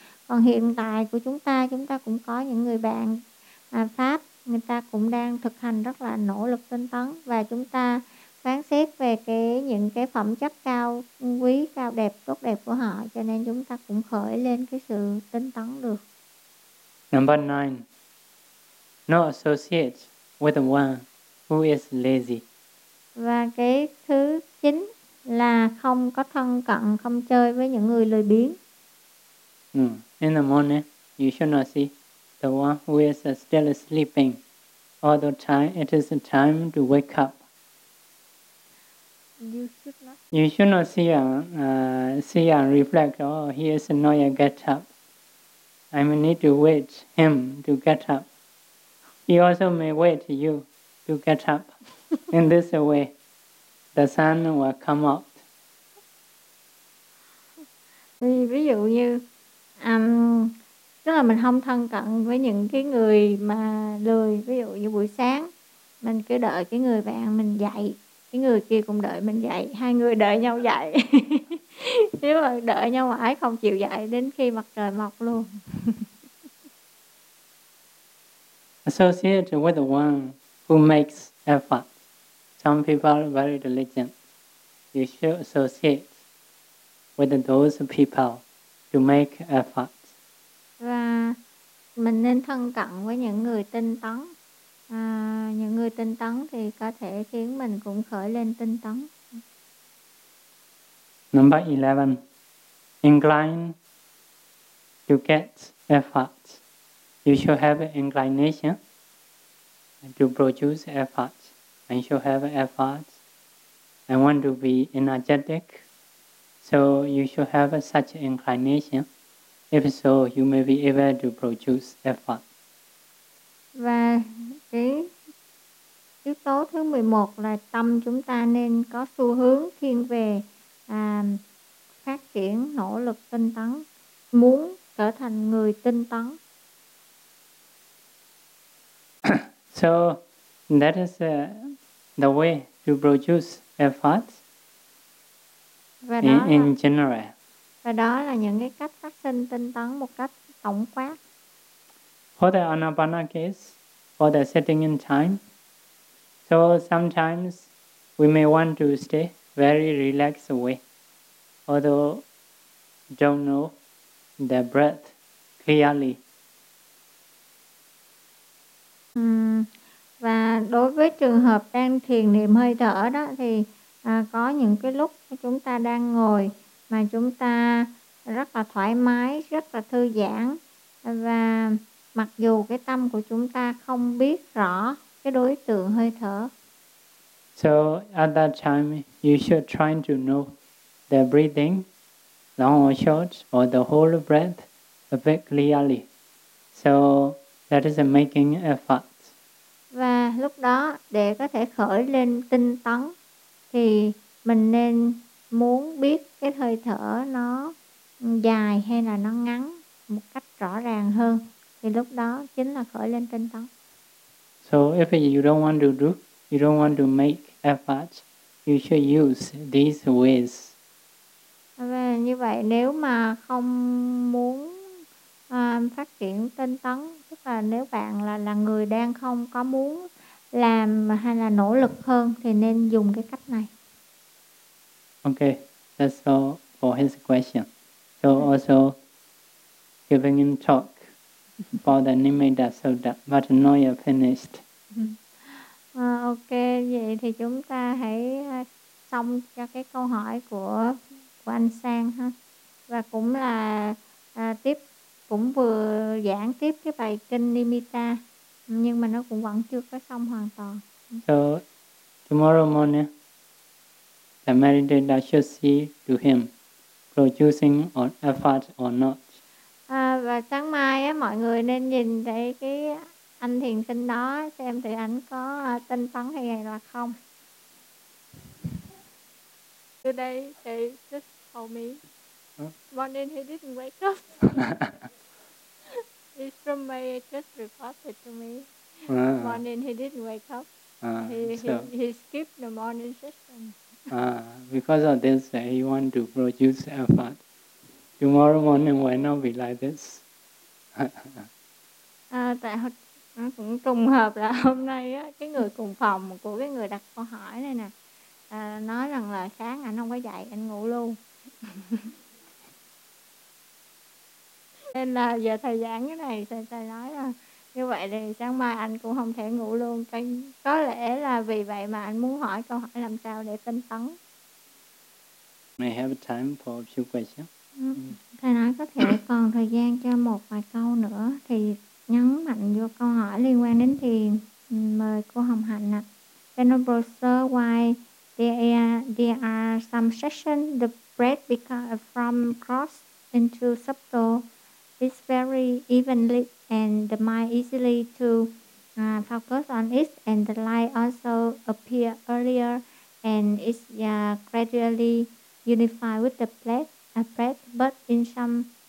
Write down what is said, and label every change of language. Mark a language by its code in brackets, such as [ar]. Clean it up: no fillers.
[vi] Còn hiện tại của chúng ta cũng có những người bạn Pháp, người ta cũng đang thực hành rất là nỗ lực tinh tấn, và chúng ta phán xét về những cái phẩm chất cao quý, cao đẹp, tốt đẹp của họ, cho nên chúng ta cũng khởi lên cái sự tinh tấn được. [en] Number 9. No associate with the one who is lazy. [vi] Và cái thứ 9 là không có thân cận, không chơi với những người lười biếng. [en] In the morning, you should not see the one who is still sleeping. All the time, it is time to wake up. You should not see and reflect, oh, he is not yet get up. I may need to wait him to get up. He also may wait you to get up. In this way, the sun will come out. [vi] Ví dụ như, tức là mình không thân cận với những cái người mà lười. Ví dụ như buổi sáng, mình cứ đợi cái người bạn mình dậy, cái người kia cũng đợi mình dậy, hai người đợi nhau dậy. Nếu mà đợi nhau mãi không chịu dậy đến khi mặt trời mọc luôn. [en] Associate with the one who makes effort. Some people are very diligent. You should associate with those people to make effort. [vi] Và mình nên thân cận với những người tinh tấn. Những người tinh tấn thì có thể khiến mình cũng khởi lên tinh tấn. [en] Number 11. Incline to get effort. You should have inclination to produce effort. And should have effort. I want to be energetic. So you should have such inclination. If so, you may be able to produce effort. [vi] Và cái yếu tố thứ 11 là tâm chúng ta nên có xu hướng thiên về phát triển nỗ lực tinh tấn, muốn trở thành người tinh tấn. [en] So that is the way to produce efforts in general. [vi] Và đó là những cái cách phát sinh tinh tấn một cách tổng quát. [en] For the anapana case, for the sitting in time, so sometimes we may want to stay very relaxed way, although don't know the breath clearly. [vi] Và đối với trường hợp đang thiền niệm hơi thở đó thì có những cái lúc chúng ta đang ngồi mà chúng ta rất là thoải mái, rất là thư giãn, và mặc dù cái tâm của chúng ta không biết rõ cái đối tượng hơi thở. [en] So at that time you should try to know the breathing, long or short, or the whole breath a bit clearly. So that is a making effort. [vi] Và lúc đó để có thể khởi lên tinh tấn thì mình nên muốn biết cái hơi thở nó dài hay là nó ngắn một cách rõ ràng hơn, thì lúc đó chính là khởi lên tinh tấn. [en] So if you don't want to do, you don't want to make efforts, you should use these ways. [vi] Và như vậy nếu mà không muốn phát triển tinh tấn, tức là nếu bạn là người đang không có muốn làm hay là nỗ lực hơn thì nên dùng cái cách này. [en] Okay, that's all for his question. So also giving him talk for the Nimitta Sutta, but not yet finished. [vi] Okay, vậy thì chúng ta hãy xong cho cái câu hỏi của anh Sang ha. Và cũng là tiếp, cũng vừa giảng tiếp cái bài kinh Nimitta, nhưng mà nó cũng vẫn chưa có xong hoàn toàn. [en] So, tomorrow morning, the meditator should see to him producing on effort or not. [vi] Và sáng mai á, mọi người nên nhìn thấy cái anh thiền sinh đó xem thì anh có tinh tấn hay là không. [en] Today he just told me. Huh? Morning he didn't wake up. It's from my just reported to me. Morning he didn't wake up. He skipped the morning session. Because of this, he want to produce effort. Tomorrow morning why not be like this? [vi] Tại cũng trùng hợp là hôm nay á, cái người cùng phòng của cái người đặt câu hỏi này nè, nói rằng là sáng anh không có dậy, anh ngủ luôn. Nên là giờ thời gian cái này thầy nói là như vậy thì sáng mai anh cũng không thể ngủ luôn. Có lẽ là vì vậy mà anh muốn hỏi câu hỏi làm sao để tinh tấn. May have time for a few questions. Thầy nói có thể còn thời gian cho một vài câu nữa. Thì nhấn mạnh vô câu hỏi liên quan đến thiền. Mời cô Hồng Hạnh ạ. [en] Venerable sir, why there are some sessions the breath become from cross into subtle is very evenly and the mind easily to focus on it, and the light also appear earlier and is gradually unified with the breath, but in some